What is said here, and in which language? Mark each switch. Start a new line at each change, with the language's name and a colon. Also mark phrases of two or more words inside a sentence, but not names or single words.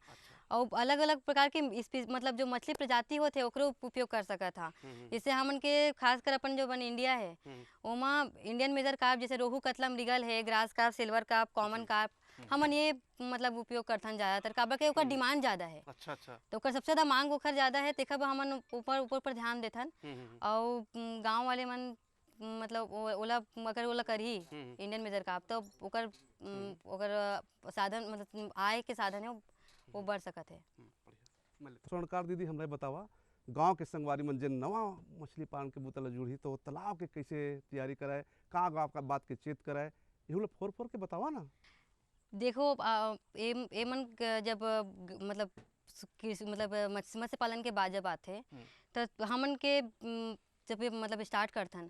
Chhattisgarhi: और अलग अलग प्रकार के मतलब जो मछली प्रजाति होते ओकरो उपयोग कर सका था। जैसे हमन के खासकर अपन जो बन इंडिया है ओमा
English: Indian major carp
Chhattisgarhi: जैसे रोहू, कतला, मृगल है,
English: grass carp, silver carp, common carp,
Chhattisgarhi: हमन ये मतलब उपयोग करथन ज़्यादातर, काबर के ओकर डिमांड ज़्यादा है। अच्छा। तो ओकर सबसे ज़्यादा मांग ओकर ज़्यादा है, तेखर हमन ऊपर पर ध्यान देथन। और गाँव वाले मन मतलब ओला अगर ओला करही
English: Indian major carp
Chhattisgarhi: तो ओकर साधन मतलब आय के साधन है वो बढ़ सकत है। स्वर्णकार दीदी हमरा बतावा, गांव के संगवारी मन जे नवा मछली पालन के बुतला जुड़ी तो तालाब के कैसे तैयारी कराए, कहाँ गाँव का बात के चेत कराए, ये फोर के बतावा ना। देखो ए मन जब मतलब मत्स्य पालन के बाद जब आते तो हमन के जब ये मतलब स्टार्ट करथन